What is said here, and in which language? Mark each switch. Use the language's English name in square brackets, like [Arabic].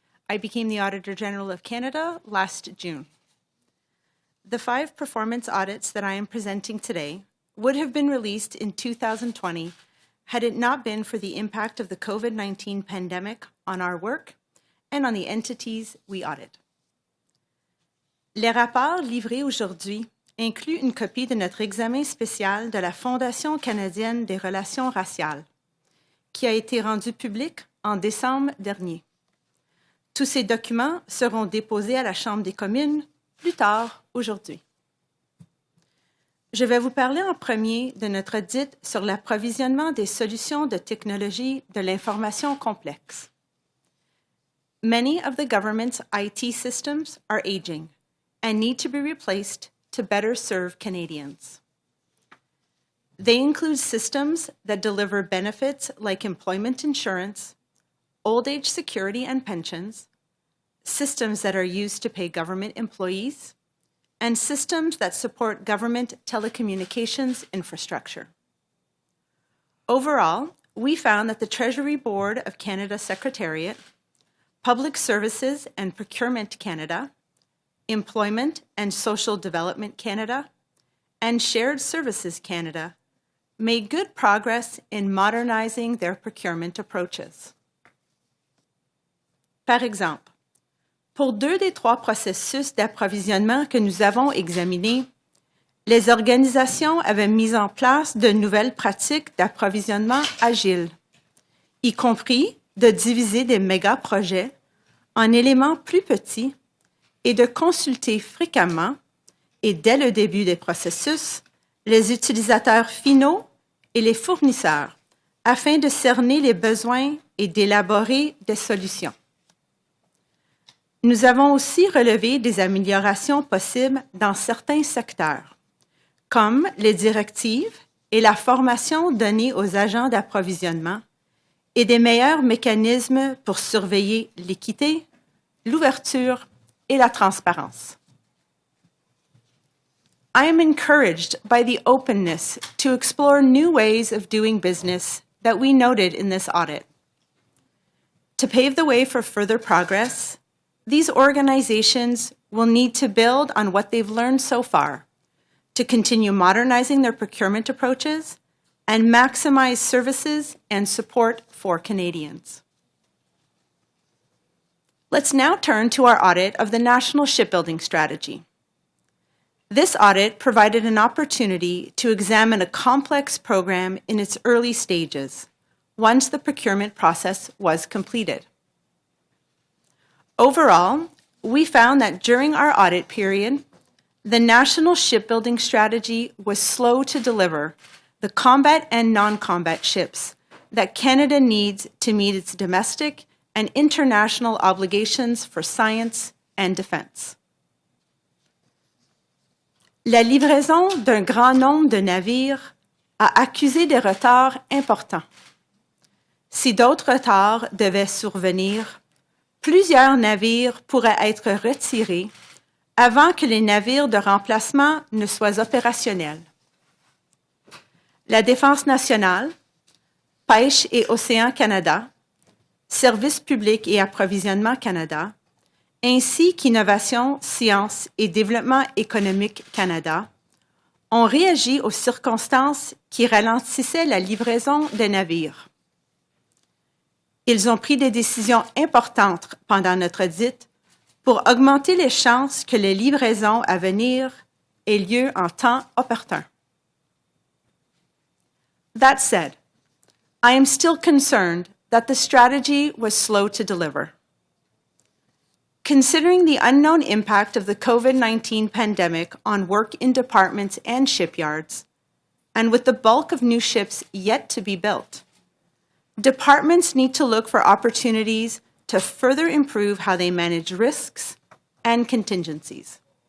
[English] I became the Auditor General of Canada last June. The 5 performance audits that I am presenting today would have been released in 2020 had it not been for the impact of the COVID-19 pandemic on our work and on the entities we audit. [French] Les rapports livrés aujourd'hui incluent une copie de notre examen spécial de la Fondation canadienne des relations raciales, qui a été rendu public en décembre dernier. Tous ces documents seront déposés à la Chambre des communes plus tard aujourd'hui. Je vais vous parler en premier de notre audit sur l'approvisionnement des solutions de technologie de l'information complexe. [English] Many of the government's IT systems are aging and need to be replaced to better serve Canadians. They include systems that deliver benefits like employment insurance, old age security and pensions, systems that are used to pay government employees, and systems that support government telecommunications infrastructure. Overall, we found that the Treasury Board of Canada Secretariat, Public Services and Procurement Canada, Employment and Social Development Canada, and Shared Services Canada made good progress in modernizing their procurement approaches. [French] Par exemple, pour 2 des 3 processus d'approvisionnement que nous avons examinés, les organisations avaient mis en place de nouvelles pratiques d'approvisionnement agile, y compris de diviser des méga-projets en éléments plus petits et de consulter fréquemment et dès le début des processus les utilisateurs finaux et les fournisseurs afin de cerner les besoins et d'élaborer des solutions. Nous avons aussi relevé des améliorations possibles dans certains secteurs, comme les directives et la formation donnée aux agents d'approvisionnement et des meilleurs mécanismes pour surveiller l'équité, l'ouverture et la transparence. [English] I am encouraged by the openness to explore new ways of doing business that we noted in this audit. To pave the way for further progress, these organizations will need to build on what they've learned so far, to continue modernizing their procurement approaches and maximize services and support for Canadians. Let's now turn to our audit of the National Shipbuilding Strategy. This audit provided an opportunity to examine a complex program in its early stages, once the procurement process was completed. Overall, we found that during our audit period, the National Shipbuilding Strategy was slow to deliver the combat and non-combat ships that Canada needs to meet its domestic and international obligations for science and defense. [French] La livraison d'un grand nombre de navires a accusé des retards importants. Si d'autres retards devaient survenir, plusieurs navires pourraient être retirés avant que les navires de remplacement ne soient opérationnels. La Défense nationale, Pêche et Océan Canada, Services publics et approvisionnement Canada, ainsi qu'Innovation, Sciences et Développement économique Canada, ont réagi aux circonstances qui ralentissaient la livraison des navires. Ils ont pris des décisions importantes pendant notre audit pour augmenter les chances que les livraisons à venir aient lieu en temps opportun. [English] That said, I am still concerned that the strategy was slow to deliver. Considering the unknown impact of the COVID-19 pandemic on work in departments and shipyards, and with the bulk of new ships yet to be built, departments need to look for opportunities to further improve how they manage risks and contingencies.